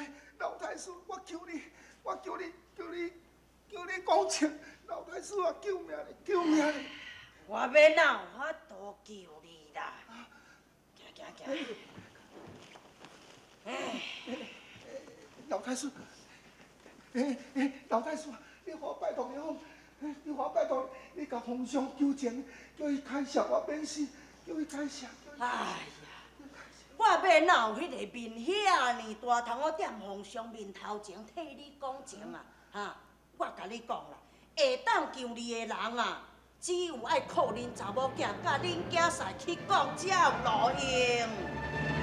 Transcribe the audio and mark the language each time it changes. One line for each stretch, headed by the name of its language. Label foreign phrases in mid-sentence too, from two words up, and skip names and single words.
Min Nan Chinese: 老太师，我求你讲清，老太师啊，救命咧！我要哪有法度救你啦？行。老太师，老太师，你拜托你甲皇上求情，叫伊开赦我免死，叫伊开赦。哎呀，我要哪有迄个面遐尼大，通我踮皇上面头前替你讲情啊？哈，我甲你讲啦，会当救你的人啊，只有爱靠恁查某囝甲恁囝婿去讲才有路用。